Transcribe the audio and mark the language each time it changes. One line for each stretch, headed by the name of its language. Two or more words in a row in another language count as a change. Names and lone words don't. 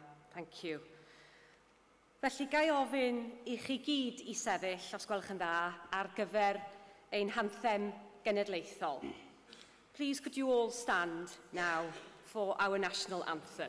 English: Thank you.
Welsh: Felly, gai ofyn I chi gyd I sefyll, os gwelwch yn dda, ar gyfer ein hanthem genedlaethol.
English: Please, could you all stand now for our national anthem?